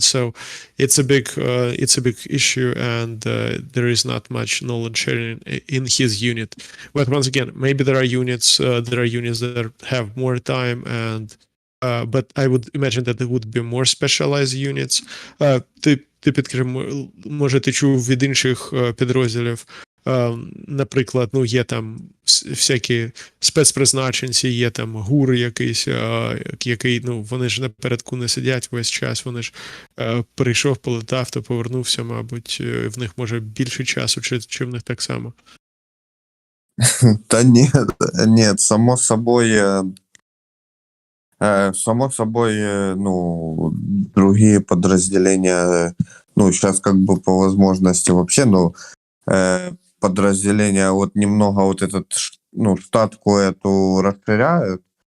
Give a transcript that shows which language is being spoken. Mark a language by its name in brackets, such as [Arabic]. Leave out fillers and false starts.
[English] So it's a big issue, and there is not much knowledge sharing in his unit. But once again, maybe there are units that have more time, and but I would imagine that it would be more specialized units. [Ukrainian] Ти підкажи, може ти чув від інших підрозділів наприклад, ну, є там всякі спецпризначенці, є там ГУР якийсь, який, ну, вони ж напередку не сидять весь час, вони ж прийшов, полетав, то повернувся, мабуть, в них може більше часу, чи в них так само? [Russian] Да нет, само собой, ну, другие подразделения, ну, сейчас как бы по возможности вообще, ну, подразделения вот немного вот этот, ну, штатку эту расширяют.